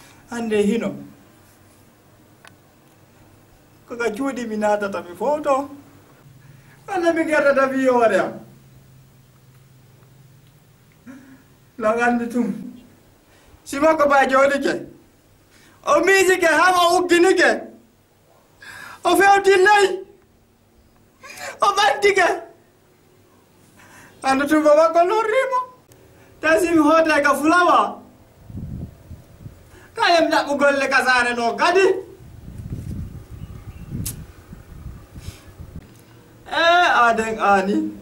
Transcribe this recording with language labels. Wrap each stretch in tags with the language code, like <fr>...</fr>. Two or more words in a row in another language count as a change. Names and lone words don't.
<ff>Hande hino. Ko ka cuuɗi mi natata mi foto. Walla mi gerdata wiyoore am. No andi tum. Si makko ba jooɗi ke. O miiji ke, ha o uggini ke. O fewtillayi. O ɓaddi ke. Andu tum baba ko lorrimo. Tasi mi hoota ka fulawa. Kayem ɗaɓɓu golle ka saare no kadi. Eh, aden ani.</ff>